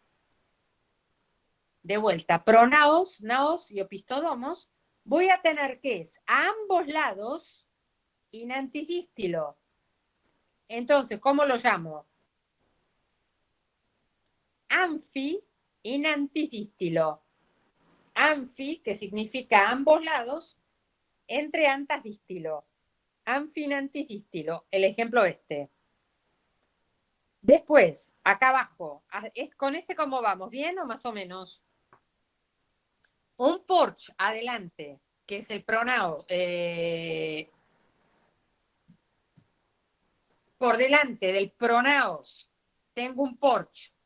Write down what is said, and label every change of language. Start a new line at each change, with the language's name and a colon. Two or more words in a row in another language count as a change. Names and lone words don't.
Spanish: De vuelta, pronaos, naos y opistodomos, voy a tener que es a ambos lados inantidístilo. Entonces, ¿cómo lo llamo? Anfi inantidístilo. Anfi, que significa ambos lados, entre antas dístilo. Anfi inantidístilo. El ejemplo este. Después, acá abajo, ¿con este cómo vamos? ¿Bien o más o menos? Un porche adelante, que es el pronao, por delante del pronaos, tengo un porche.